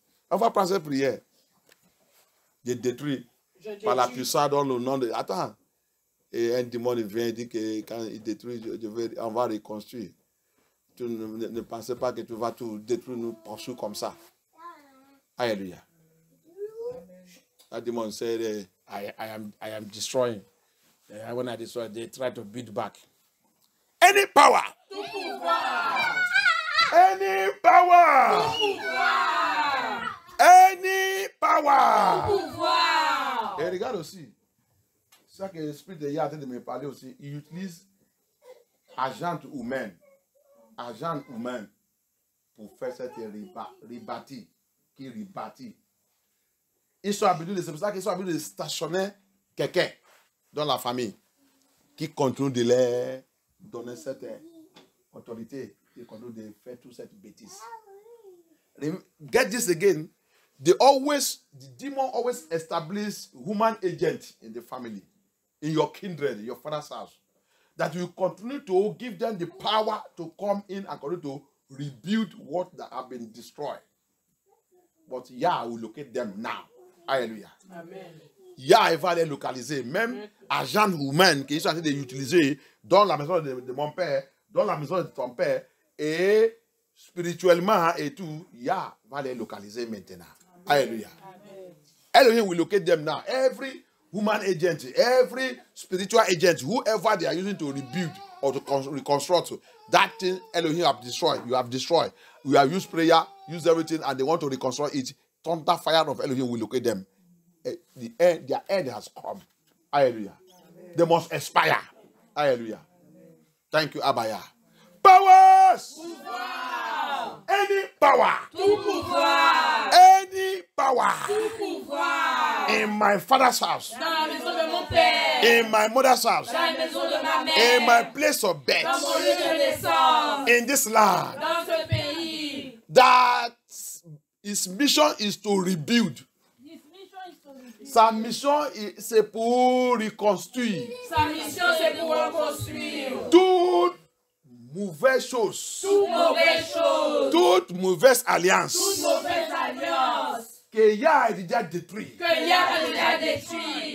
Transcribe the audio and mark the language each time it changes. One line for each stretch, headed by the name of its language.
French: On va prendre cette prière. Je détruis par la puissance dans le nom de... Attends. Et un démon vient et dit que quand il détruit, on va reconstruire. Tu ne pensez pas que tu vas tout détruire, nous poursuivre comme ça. Alléluia.
English: That demon said, I am destroying. When I destroy, they try to beat back. Any power. Any power. Any power.
French: Et regarde aussi. C'est ça que l'esprit de Yah a de me parler aussi. Il utilise agent humain. Agent humain pour faire cette rebâtie. Qui rebâtit. Ils sont habitués, c'est pour ça qu'ils sont habitués de stationner quelqu'un dans la famille qui continue de leur donner cette autorité, qui continue de faire toute cette bêtise.
English: Get this again. The demon always establish human agent in the family, in your kindred, in your father's house, that will continue to give them the power to come in and continue to rebuild what that have been destroyed. But Yah will locate them now.
French: Alléluia. Amen. Yah va les localiser. Même agent humain qui sont en train d'utiliser dans la maison de mon père, dans la maison de ton père, et spirituellement et tout, Yah va les localiser maintenant. Alléluia.
English: Elohim will locate them now. Every human agent, every spiritual agent, whoever they are using to rebuild or to reconstruct, that thing Elohim have destroyed. You have destroyed. We have used prayer, used everything, and they want to reconstruct it. Thunder fire of Elohim will locate them. Their end has come. Hallelujah. Amen. They must expire. Hallelujah. Amen. Thank you, Abaya. Powers!
French: Pouvoir.
English: Any power!
French: Tout pouvoir!
English: Any power!
French: Tout pouvoir!
English: In my father's house.
French: Dans la maison de mon père.
English: In my mother's house.
French: Dans la maison de ma mère.
English: In my place of birth.
French: Dans mon lieu de naissance.
English: In this land.
French: Dans ce pays.
English: That his mission is to rebuild.
French: Sa mission, c'est pour reconstruire. Sa mission, c'est pour reconstruire. Toute mauvaise chose. Toute mauvaise chose. Toute mauvaise alliance. Toute mauvaise alliance. Que Yah a déjà détruit. Que Yah a déjà détruit.